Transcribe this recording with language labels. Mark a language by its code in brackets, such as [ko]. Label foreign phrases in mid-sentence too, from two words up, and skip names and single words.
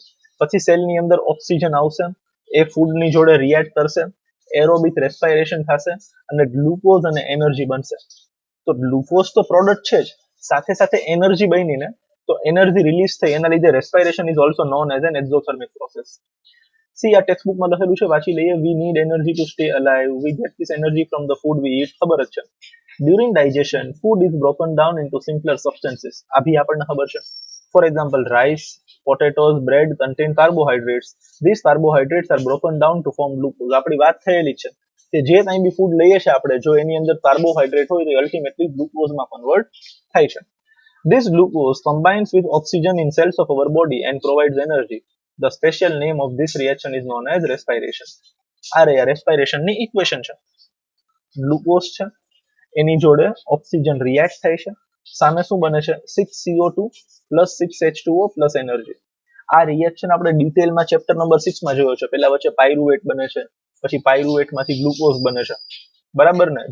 [gu] પછી સેલની અંદર ઓક્સિજન આવશે, એ ફૂડની જોડે રિએક્ટ કરશે, [en] aerobic respiration [gu] થશે અને ગ્લુકોઝ અને એનર્જી બનશે. તો ગ્લુકોઝ તો પ્રોડક્ટ છે જ, સાથે સાથે એનર્જી બની ને, તો [en] energy release [gu] થઈ, એના લીધે [en] respiration is also known as an exothermic process. [gu] સી આ ટેક્સ્ટબુકમાં લખેલું છે, વાંચી લઈએ. [en] we need energy to stay alive, we get this energy from the food we eat. [gu] ખબર જ છે. [en] During digestion, food is broken down into simpler substances. [gu] આ ભી આપણને ખબર છે. [en] For example, rice, potatoes, bread contain carbohydrates. These carbohydrates are broken down to form glucose. [gu] આપણી વાત થયેલી છે કે જે કંઈ બી ફૂડ લઈએ છીએ આપણે, જો એની અંદર કાર્બોહાઈડ્રેટ હોય તો અલ્ટિમેટલી ગ્લુકોઝમાં કન્વર્ટ થાય છે. [en] This glucose combines with oxygen in cells of our body and provides energy. The special name of this reaction is known as respiration. [gu] આ respiration ની ઇક્વેશન છે. ગ્લુકોઝ છે, એની જોડે ઓક્સિજન રિએક્ટ થાય છે, સામે શું બને છે? [en] 6CO2 પ્લસ 6H2O plus energy. [gu] આ રિએક્શન આપણે ડિટેલમાં [en] chapter number [gu] 6 માં જોયો છે. પહેલા વચ્ચે પાયરુવેટ બને છે, પછી પાયરુવેટમાંથી ગ્લુકોઝ બને છે, બરાબર ને?